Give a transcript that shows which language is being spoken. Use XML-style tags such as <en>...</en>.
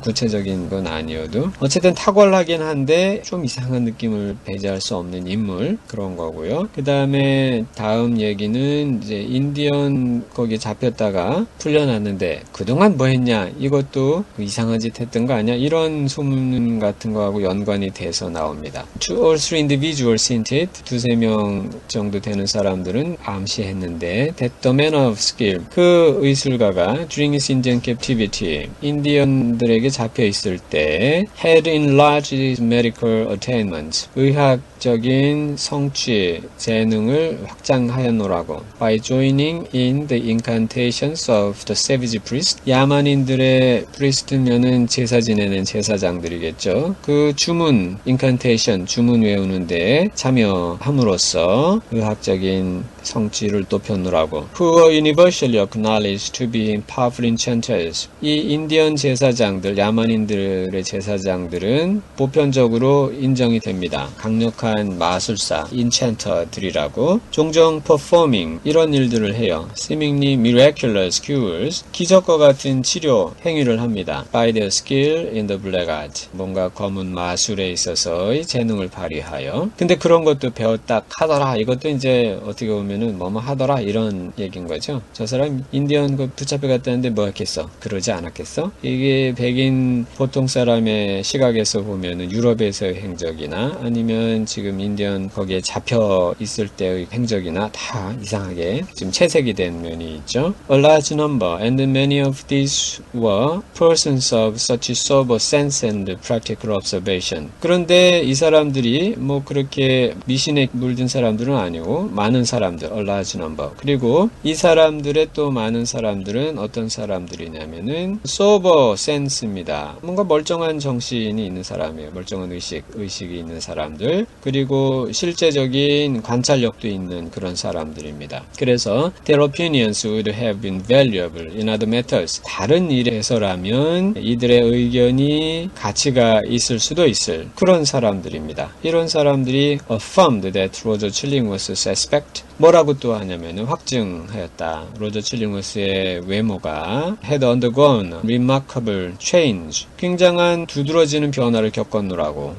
<ko>구체적인 건 아니어도 어쨌든 탁월하긴 한데 좀 이상한 느낌을 배제할 수 없는 인물 그런 거고요. 그 다음에 다음 얘기는 이제 인디언 거기에 잡혔다가 풀려났는데 그동안 뭐 했냐 이것도 이상한 짓 했던 거 아니야 이런 소문 같은 거하고 연관이 돼서 나옵니다.</ko> <en>2 or 3 individuals hinted</en> <ko>두세 명 정도 되는 사람들은 암시했는데</ko> <en>that the man of skill</en> <ko>그 의술가가</ko> <en>during his Indian captivity</en> <ko>인디언들에게 잡혀 있을 때</ko> <en>had enlarged his medical attainments</en> <ko>의학적인 성취 재능을 확장하였노라고</ko> <en>by joining in the incantations of the savage priest</en> <ko>야만인들의 프리스트면은 제사 지내는 제사장들이겠죠. 그 주문 incantation 주문 외우는데 참여함으로써 의학적인 성취를 높였노라고</ko> <en>who were universally acknowledged to be powerful enchanters</en> <ko>이 인디언 제사장들 야만인들의 제사장들은 보편적으로 인정이 됩니다. 강력한 마술사 enchanter들이라고 종종 performing 이런 일들을 해요.</ko> <en>seemingly miraculous cures</en> <ko>기적과 같은 치료 행위를 합니다.</ko> <en>by their skill in the black art</en> <ko>뭔가 검은 마술에 있어서의 재능을 발휘하여 근데 그런 것도 배웠다 하더라 이것도 이제 어떻게 보면은 뭐뭐 하더라 이런 얘기인 거죠. 저 사람 인디언 그 붙잡혀 갔다는데 뭐 했겠어? 그러지 않았겠어? 이게 백인 보통 사람의 시각에서 보면은 유럽에서의 행적이나 아니면 지금 인디언 거기에 잡혀 있을 때의 행적이나 다 이상하게 지금 채색이 된 면이 있죠.</ko> <en>A large number and many of these were persons of such sober sense and practical observation.</en> <ko>그런데 이 사람들이 뭐 그렇게 미신에 물든 사람들은 아니고 많은 사람들,</ko> <en>a large number.</en> <ko>그리고 이 사람들의 또 많은 사람들은 어떤 사람들이냐면은 sober sense입니다. 뭔가 멀쩡한 정신이 있는 사람이에요. 멀쩡한 의식이 있는 사람들. 그리고 실제적인 관찰력도 있는 그런 사람들입니다.</ko> <en>그래서 their opinions would have been valuable in other matters.</en> <ko>다른 일에서라면 이들의 의견이 가치가 있을 수도 있을 그런 사람들입니다. 이런 사람들이</ko> <en>affirmed that Roger Chillingworth's suspect</en> <ko>뭐라고 또 하냐면은 확증하였다. 로저 칠링워스의 외모가</ko> <en>had undergone remarkable change.</en> <ko>굉장한 두드러지는 변화를 겪었노라고.</ko>